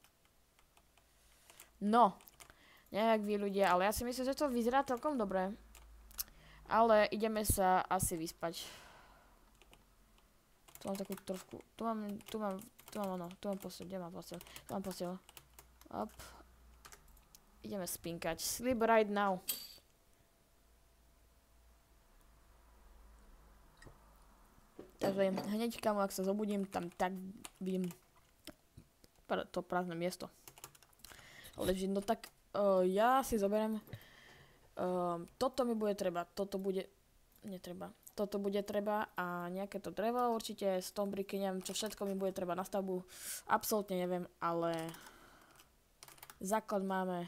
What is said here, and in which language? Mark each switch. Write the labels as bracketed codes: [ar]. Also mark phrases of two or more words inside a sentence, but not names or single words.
[sk] no, neviem jak vy ľudia, ale ja si myslím, že to vyzerá celkom dobre. Ale ideme sa asi vyspať. Tu mám takú trošku, tu mám posteľ, kde mám posteľ? Tu mám posteľ. Op. Ideme spinkať. [en] Sleep right now. [sk] Takže hneď kamo, ak sa zobudím, tam tak vidím to prázdne miesto. Leží, no tak ja si zoberiem toto mi bude treba, toto bude netreba, toto bude treba a nejaké to drevo určite, stombriky, neviem čo všetko mi bude treba na stavbu, absolútne neviem, ale základ máme.